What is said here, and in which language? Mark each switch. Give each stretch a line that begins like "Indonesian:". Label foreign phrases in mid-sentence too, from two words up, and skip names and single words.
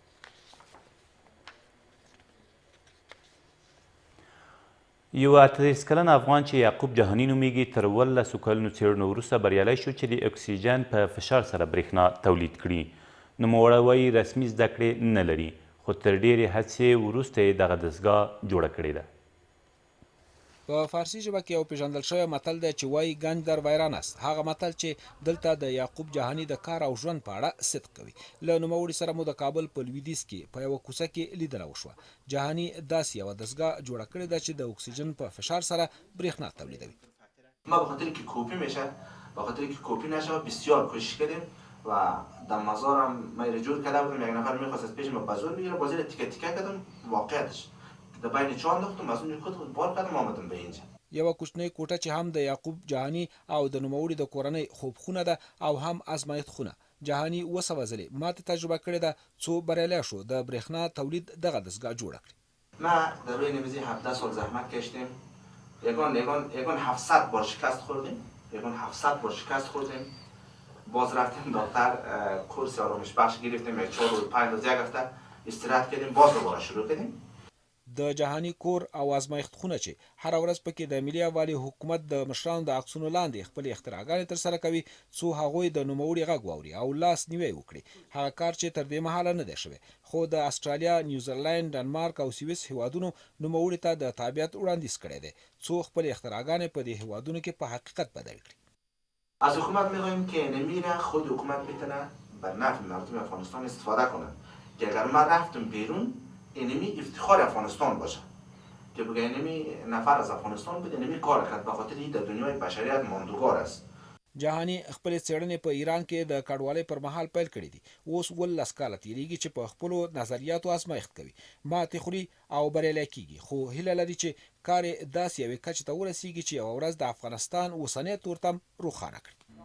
Pashto: یو 38 کلن افغان چې یعقوب جهاني نومیږي تر 18 کلونو څېړنو وروسته بریالی شو چې د اکسیجن په فشار سره برېښنا تولید کړي. نوموړی وایي رسمي زده کړې نه لري خو تر ډېرې هڅې وروسته یې دغه دستګاه جوړه کړې ده. په فارسي ژبه کې یو پیژندل شوی متل دی چې وایي
Persian: گنج در ویران است.
Pashto: هغه متل چې دلته د یعقوب جهاني د کار او ژوند په اړه صدق کوي. له نوموړي سره مو د کابل په لویدیځ کې په یوه کوڅه کې لیدنه وشوه. جهاني داسې یوه دستګاه جوړه کړې ده چې د اکسیجن په فشار سره برېښنا تولیدوي.
Persian: ما به خاطر که کپی میشه به خاطر که کپی نشه بسیار کوشش کردیم و در مزارم ما جور کرده بودم. یک نفر میخواست از پیش ما بازور بگیره بازور تیکه تیکه کردم واقعیتش در بین چه انداختم از اون خود بار کردم آمدم به اینجا.
Pashto: یوه کوچنۍ کوټه چې هم د یعقوب جهاني او د نوموړي د کورنۍ خوبخونه ده او هم ازمایښت خونه. جهاني 200 ځلې ماته تجربه کړې ده څو بریالی شو د برېښنا تولید دغه دستګاه جوړه کړي.
Persian: ما در روی نمیزی 17 سال زحمت کشیدیم. یگان 700 بار شکست خوردیم. یگان 700 بار شکست خوردیم. باز رفتیم دکتر کورس آرامش بخش گرفتیم. 4 روز 5 روز یک هفته استراحت کردیم باز دوباره شروع کردیم.
Pashto: د جهاني کور او ازمایښت خونه چې هره ورځ پکې د ملي یووالي حکومت د مشرانو د عکسونو لاندې خپلې اختراعګانې ترسره کوي څو هغوی د نوموړي غږ واوري او لاس نیوی وکړي. هغه کار چې تر دې مهاله نه دی شوی خو د استرالیا، نیوزیلند، ډنمارک او سویس هیوادونو نوموړي ته د تابعیت وړاندیز کړی دی څو خپلې اختراعګانې په دې هیوادونو کې په حقیقت بدل کړي.
Persian: از حکومت می‌خواهیم که نمیره خود حکومت میتونه بر نفع مردم افغانستان استفاده کنه که اگر ما رفتم بیرون اینمی افتخار افغانستان باشه که بگه اینمی نفر از افغانستان بده اینمی کار کرد به خاطر این در دنیای بشریت ماندگار است.
Pashto: جهاني خپلې څېړنې په ایران کې د کډوالۍ پر مهال پیل کړي دي. اوس 18 کاله تېرېږي چې په خپلو نظریاتو ازمایښت کوي. ماتې خوري او بریالی کېږي خو هیله لري چې کار یې داسې یوې کچې ته ورسیږي چې یوه ورځ د افغانستان اوسنی تورتم روښانه کړي.